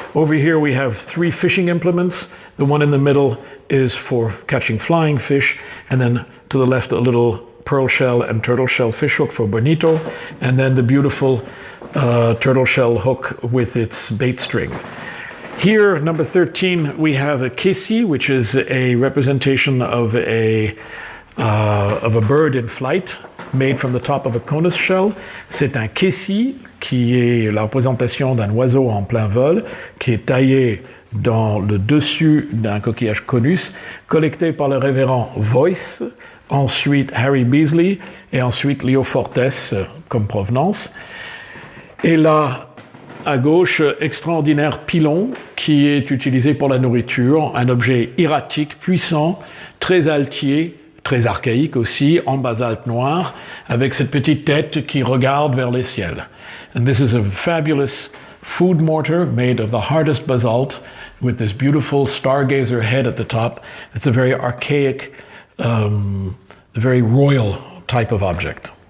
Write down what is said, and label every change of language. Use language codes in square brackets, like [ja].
[en] Over here we have 3 fishing implements. The one in the middle is for catching flying fish, and then to the left a little pearl shell and turtle shell fish hook for bonito, and then the beautiful turtle shell hook with its bait string. Here, number 13, we have a kesi, which is a representation of a bird in flight, made from the top of a conus shell. [fr] C'est un kesi, qui est la représentation d'un oiseau en plein vol, qui est taillé dans le dessus d'un coquillage conus, collecté par le révérend Voice, ensuite Harry Beasley, et ensuite Leo Fortes comme provenance. Et là, à gauche, extraordinaire pilon qui est utilisé pour la nourriture, un objet hiératique, puissant, très altier, très archaïque aussi, en basalte noir, avec cette petite tête qui regarde vers les ciels. [en] And this is a fabulous food mortar made of the hardest basalt with this beautiful stargazer head at the top. It's a very archaic, very royal type of object.